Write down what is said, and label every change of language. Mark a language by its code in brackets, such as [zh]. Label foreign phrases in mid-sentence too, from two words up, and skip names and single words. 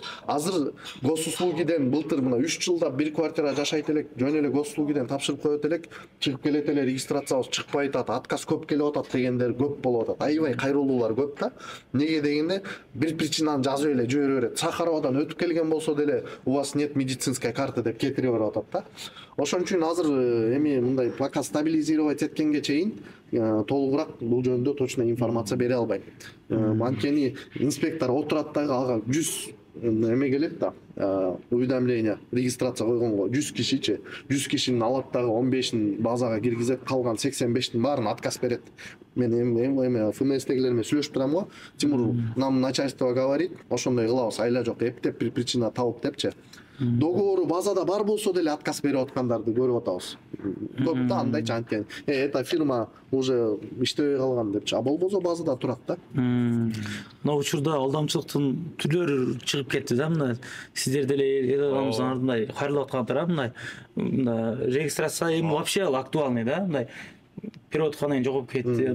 [ky] Азыр госуслугиден былтыр мына 3 жылда бир квартира жашайт элек, жөн эле госуслугиден тапшырып коет элек, чыгып келет эле, регистрациябыз чыкпай атат, отказ көп келип атат дегендер көп болуп атат. Аябай кайрылуулар көп да. Неге дегенде бир причинаны жазып эле жибере берет. Сахаровадан өтүп келген болсо деле [ru] у вас нет медицинской карты [ky] деп кетире берип атат да. Ошон үчүн азыр эми мындай [ru] пока стабилизировать [ky] эткенге чейин толугураак бул жөнүндө [ru] точно информация [ky] бере албайм. Анткени инспектор отурат дагы ага 100 эме келет да, уведомление, регистрация койгонго 100 кишичи, 100 кишинин алат дагы 15ин базага киргизет, калган 85-тин баарын отказ берет. Мен эми ФМСдегилер менен сүйлөшүп турам го, Тимур, [ru] нам начальство говорит, [ky] ошондой кылабыз, айла жок, эптеп бир причина табып депчи. Договору базада бар болсо деле отказ берип аткандарды көрүп атабыз. Көп да андайчы анткени. [ru] Эта фирма уже [ky] иштебей калган депчи. А болбосо базада турат да. Мына учурда алдамчылыктын түрлөрү чыгып кетти да, мына сиздер деле эл адамыбыздын артындай кайрылып аткандар, мына регистрация эми [ru] вообще актуальный [ky] да, мындай переводкадан кийин жогоп кетти.